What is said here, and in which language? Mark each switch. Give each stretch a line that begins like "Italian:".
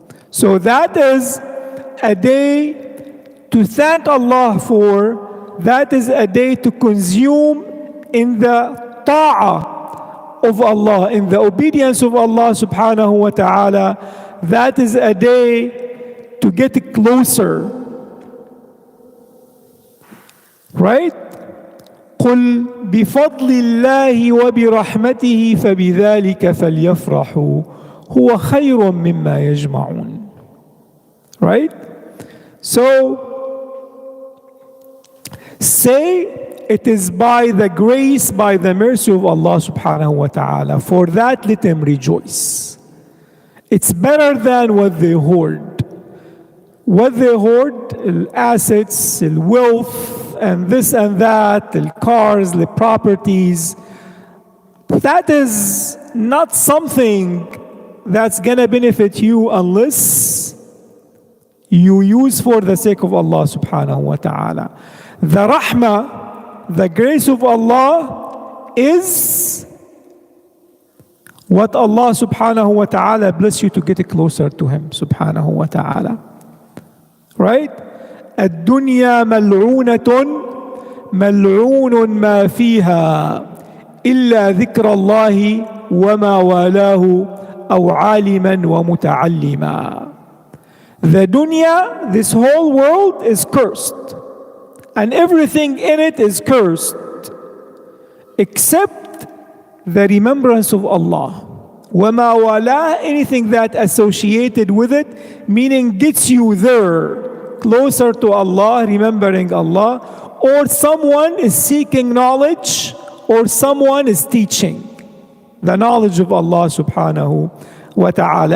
English: So that is a day to thank Allah for, that is a day to consume in the ta'ah of Allah, in the obedience of Allah subhanahu wa ta'ala. That is a day to get closer, right?
Arabic: قل بفضل الله وبرحمته فبذلك فليفرحوا هو خير مما يجمعون.
English: Right? So say, it is by the grace, by the mercy of Allah subhanahu wa ta'ala. For that, let them rejoice. It's better than what they hoard. What they hoard, assets, wealth, and this and that, cars, properties, that is not something that's gonna benefit you unless you use for the sake of Allah subhanahu wa ta'ala. The rahmah, the grace of Allah is what Allah subhanahu wa ta'ala bless you to get closer to Him subhanahu wa ta'ala. Right?
Arabic: الدنيا ملعونة ملعون ما فيها إلا ذكر الله وما والاه أو عالما ومتعلما.
English: The dunya, this whole world is cursed, and everything in it is cursed except the remembrance of Allah.
Arabic: وَمَا وَلَا,
English: anything that associated with it, meaning gets you there, closer to Allah, remembering Allah, or someone is seeking knowledge, or someone is teaching the knowledge of Allah subhanahu wa ta'ala.